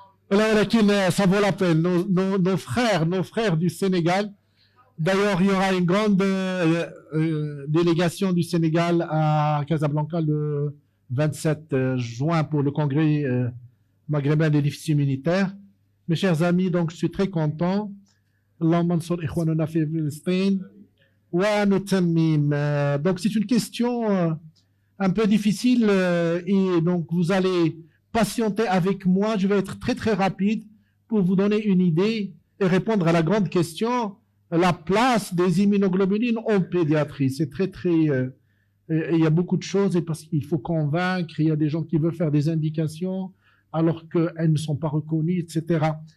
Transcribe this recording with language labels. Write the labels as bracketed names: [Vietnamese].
[Arabic] ولكن [French] ça vaut la peine. Nos frères du Sénégal. D'ailleurs, il y aura une grande délégation du Sénégal à Casablanca le 27 juin pour le congrès maghrébin des déficits immunitaires. Mes chers amis, donc je suis très content. [Arabic] اللهم انصر إخواننا في فلسطين ونتمم. [French] Donc c'est une question un peu difficile et donc vous allez patienter avec moi. Je vais être très très rapide pour vous donner une idée et répondre à la grande question, la place des immunoglobulines en pédiatrie. C'est très très il y a beaucoup de choses et parce qu'il faut convaincre, il y a des gens qui veulent faire des indications alors qu'elles ne sont pas reconnues, etc.